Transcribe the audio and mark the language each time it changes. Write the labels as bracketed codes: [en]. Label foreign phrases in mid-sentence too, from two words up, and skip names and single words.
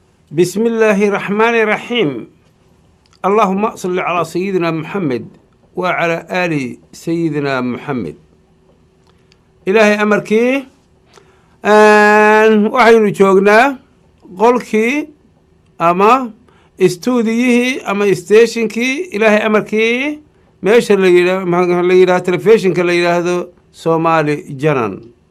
[ar] بسم الله الرحمن الرحيم. اللهم صل على سيدنا محمد وعلى آل سيدنا محمد. [so] Ilaahay amarkii, een, waxaynu joognaa qolkii ama istuudiyihii ama stationkii, Ilaahay amarkii, meesha la yidhaa-, ma-, la yidhaah, telefishinka la yidhaahdo Somali Janan.